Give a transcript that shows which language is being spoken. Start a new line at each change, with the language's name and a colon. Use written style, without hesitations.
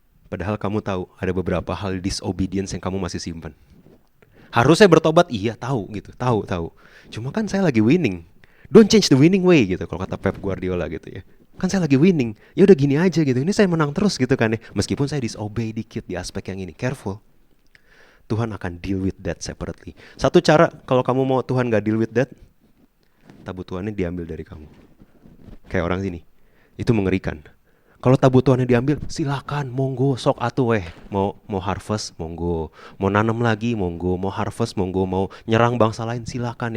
Indonesian: Padahal kamu tahu, ada beberapa hal disobedience yang kamu masih simpan. Harusnya bertobat, iya tahu gitu, tahu. Cuma kan saya lagi winning.
English: Don't change the winning way
Indonesian: gitu, kalau kata Pep Guardiola gitu ya. Kan saya lagi winning, ya udah gini aja gitu. Ini saya menang terus gitu kan ya. Meskipun saya disobey dikit di aspek yang ini,
English: careful.
Indonesian: Tuhan akan
English: deal with that separately.
Indonesian: Satu cara kalau kamu mau Tuhan gak
English: deal with that,
Indonesian: tabut Tuhannya diambil dari kamu. Kayak orang sini. Itu mengerikan. Kalau tabut Tuhannya diambil, silakan, monggo, sok atuh mau harvest, monggo. Mau nanam lagi, monggo. Mau harvest, monggo. Mau nyerang bangsa lain, silakan.